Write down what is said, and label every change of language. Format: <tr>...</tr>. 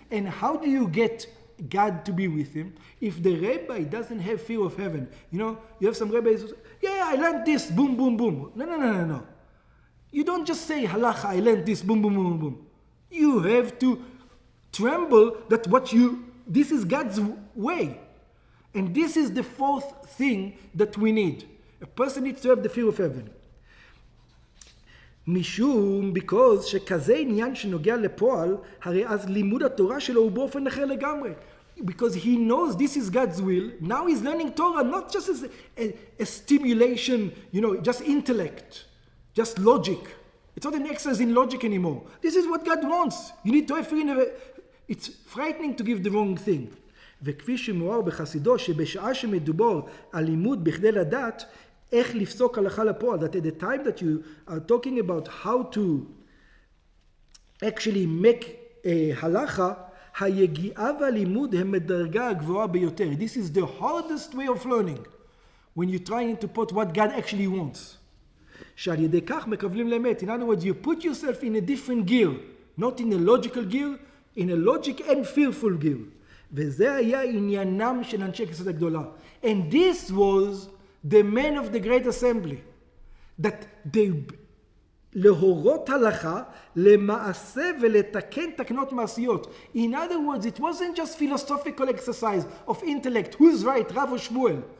<en>And how do you get God to be with him? If the rabbi doesn't have fear of heaven, you have some rabbis who say, yeah, I learned this, boom, boom, boom. No. You don't just say, halacha, I learned this, boom, boom, boom, boom. You have to tremble that what you This is God's way. And this is the fourth thing that we need. A person needs to have the fear of heaven.</en> <he>משום,</he> <en>because</en> <he>שכזה עניין שנוגע לפועל, הרי אז לימוד התורה שלו הוא באופן אחר לגמרי.</he> <en>Because he knows this is God's will. Now he's learning Torah, not just as a stimulation, just intellect, just logic. It's not an exercise in logic anymore. This is what God wants. You need to have fear. It's frightening to give the wrong thing.</en> <he>וכפי שמואר בחסידו, שבשעה שמדובר על לימוד בכדי לדעת, איך לפסוק הלכה לפועל,</he> <en>that at the time that you are talking about how to actually make</en> <he>הלכה, היגיעה והלימוד הם מדרגה הגבוהה ביותר.</he> <en>This is the hardest way of learning, when you're trying to put what God actually wants.</en> <he>שעל ידי כך מקבלים לאמת.</he> <en>In other words, you put yourself in a different gear, not in a logical gear, in a logic and fearful gear.</en> <he>וזה היה עניינם של אנשי כנסת הגדולה.</he> <en>And this was the men of the great assembly, that they</en> <he>להורות הלכה למעשה ולתקן תקנות מעשיות.</he> <en>In other words, it wasn't just philosophical exercise of intellect, who's right, Rav or Shmuel.</en>